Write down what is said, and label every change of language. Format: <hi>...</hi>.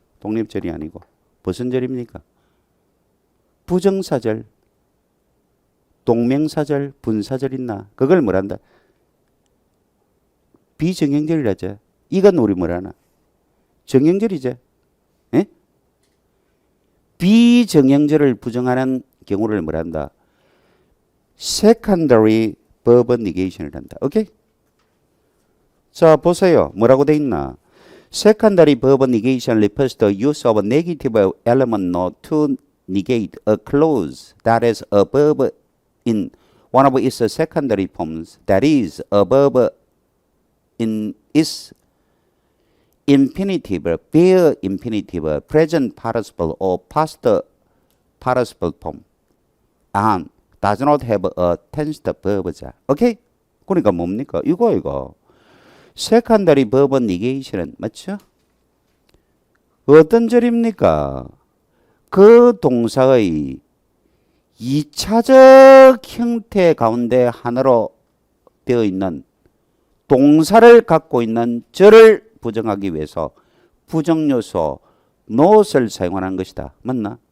<ko>독립절이 아니고 무슨 절입니까? 부정사절, 동명사절, 분사절 있나? 그걸 뭐란다? 비정형절이라죠. 이건 우리 뭐라나? 정형절이죠. 예? 비정형절을 부정하는 경우를 뭐란다?</ko> <en>secondary verb negation을</en> <ko>한다. 오케이? 자, 보세요. 뭐라고 돼 있나?</ko> <en>Secondary verb negation refers to the use of a negative element not to negate a clause that is a verb in one of its secondary forms. That is, a verb in its infinitive, bare infinitive, present participle or past participle form and does not have a tensed verb.</en> <ko>오케이? 그러니까 뭡니까? 이거.</ko> <en>secondary verb negation은</en> <ko>맞죠? 어떤 절입니까? 그 동사의 2차적 형태 가운데 하나로 되어 있는 동사를 갖고 있는 절을 부정하기 위해서 부정요소 not을 사용하는 것이다. 맞나?</ko>